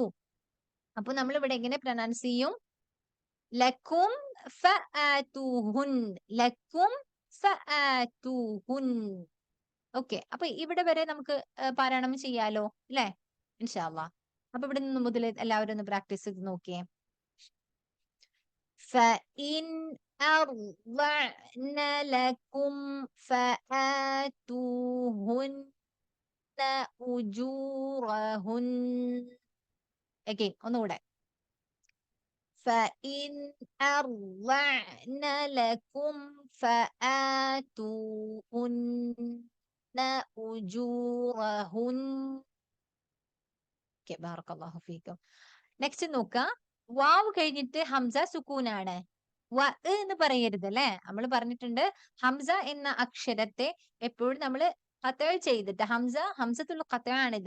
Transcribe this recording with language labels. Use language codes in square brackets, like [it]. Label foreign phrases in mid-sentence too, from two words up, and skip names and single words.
[ml] അപ്പൊ നമ്മൾ ഇവിടെ എങ്ങനെ പ്രൊനൗൺസ് ചെയ്യും? [ar] لكم فآتوهن لكم فآتوهن. [ml] ഓക്കെ, അപ്പൊ ഇവിടെ വരെ നമുക്ക് പാരായണം ചെയ്യാലോ അല്ലെ, [ar] إن شاء الله. [ml] അപ്പൊ ഇവിടെ നിന്ന് മുതൽ എല്ലാവരും ഒന്ന് പ്രാക്ടീസ് ചെയ്ത് നോക്കിയേ. [ar] فإن أرضعن لكم فآتوهن أجورهن. [ml] Again, ഒന്നുകൂടെ. [ar] فإن أرضعن لكم فآتوهن أجورهن. Okay, بارك الله فيكم. [ml] നെക്സ്റ്റ് നോക്കുക, വാവ് കഴിഞ്ഞിട്ട് ഹംസ സുക്കൂനാണ്. വ എന്ന് പറയരുത് അല്ലെ. നമ്മൾ പറഞ്ഞിട്ടുണ്ട് ഹംസ എന്ന അക്ഷരത്തെ എപ്പോഴും നമ്മൾ ഖത്അ ചെയ്തിട്ട്, [ar] همزة القطع [ml] ആണിത്.